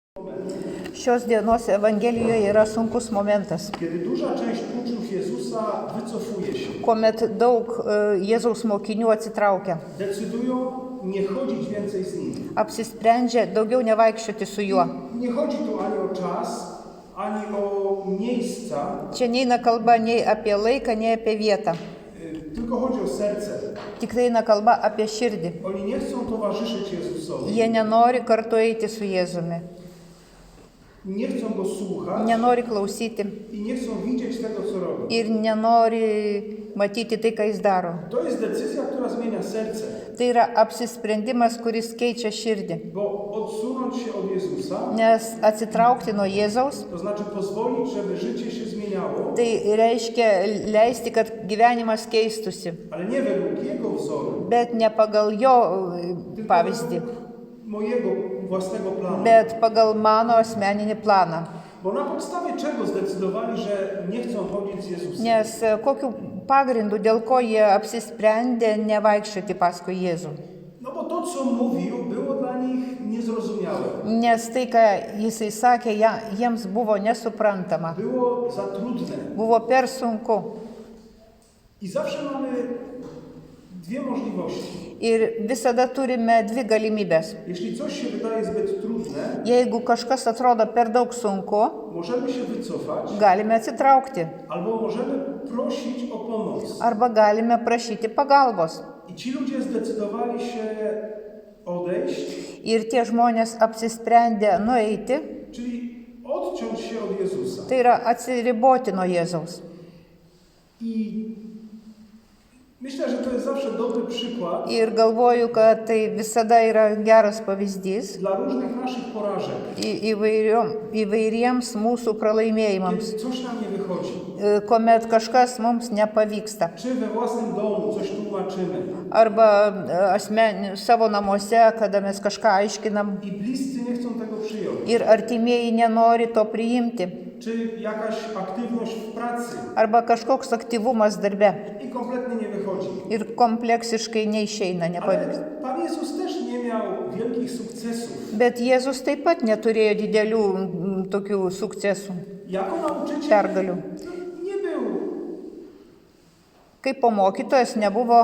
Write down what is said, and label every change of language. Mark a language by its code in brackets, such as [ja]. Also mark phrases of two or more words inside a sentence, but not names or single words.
[lt] Šios dienos Evangelijoje yra sunkus momentas, [pl] Kiedy duża część uczniów Jezusa wycofuje się, [lt] kuomet daug Jėzaus mokinių atsitraukia, [pl] decydują nie chodzić więcej z Nim. [lt] apsisprendžia daugiau nevaikščioti su juo. [pl] Nie chodzi tu ani o czas, ani o miejsca, [lt] Čia neina kalba nei apie laiką, nei apie vietą. [pl] tylko chodzi o serce. [lt] Tik tai eina kalba apie širdį. [pl] Oni nie chcą towarzyszyć Jezusowi, [lt] Jie nenori kartu eiti su Jėzumi, [pl] nie chcą Go słuchać [lt] nenori klausyti [pl] i nie chcą widzieć tego, co robi. [lt] ir nenori matyti tai, ką jis daro. [pl] To jest decyzja, która zmienia serce, [lt] Tai yra apsisprendimas, kuris keičia širdį. [pl] bo odsunąć się od Jezusa, [lt] Nes atsitraukti nuo Jėzaus, [pl] to znaczy pozwolić, żeby życie się zmieniało, [lt] tai reiškia leisti, kad gyvenimas keistusi, [pl] ale nie według Jego wzoru, [lt] bet ne pagal jo [pl] tylko [lt] pavyzdį, [pl] według mojego własnego planu. [lt] bet pagal mano asmeninį planą. [pl] Bo na podstawie czego zdecydowali, że nie chcą chodzić z Jezusem? [lt] Nes kokiu pagrindu, dėl ko jie apsisprendė nevaikščioti paskui Jėzų. [pl] No bo to, co mówił, było dla nich niezrozumiałe. [lt] Nes tai, ką jisai sakė, jiems buvo nesuprantama, [pl] Było za trudne. [lt] buvo per sunku. [pl] I zawsze mamy dwie możliwości. [lt] Ir visada turime dvi galimybės. [pl] Jeśli coś się wydaje zbyt trudne, [lt] Jeigu kažkas atrodo per daug sunku, [pl] możemy się wycofać, [lt] galime atsitraukti [pl] albo możemy prosić o pomoc. [lt] arba galime prašyti pagalbos. [pl] I ci ludzie zdecydowali się odejść, [lt] Ir tie žmonės apsisprendė nueiti, [pl] czyli odciąć się od Jezusa. [lt] tai yra atsiriboti nuo Jėzaus. [pl] I myślę, że to jest zawsze dobry przykład [lt] Ir galvoju, kad tai visada yra geras pavyzdys [pl] dla różnych naszych porażek, [lt] įvairiems mūsų pralaimėjimams, [pl] kiedy coś nam nie wychodzi. [lt] kuomet kažkas mums nepavyksta. [pl] Czy we własnym domu coś tłumaczymy [lt] Arba savo namuose, kada mes kažką aiškinam [pl] i bliscy nie chcą tego przyjąć. [lt] ir artimieji nenori to priimti. [pl] Czy jakaś aktywność w pracy [lt] Arba kažkoks aktyvumas darbe [pl] i kompletnie nie wychodzi. [lt] ir kompleksiškai neišeina, nepavyks. [pl] Ale Pan Jezus też nie miał wielkich sukcesów. [lt] Bet Jėzus taip pat neturėjo didelių tokių sukcesų, [pl] Jako nauczyciel [lt] pergalių. [pl] nie był, [lt] Kaip mokytojas nebuvo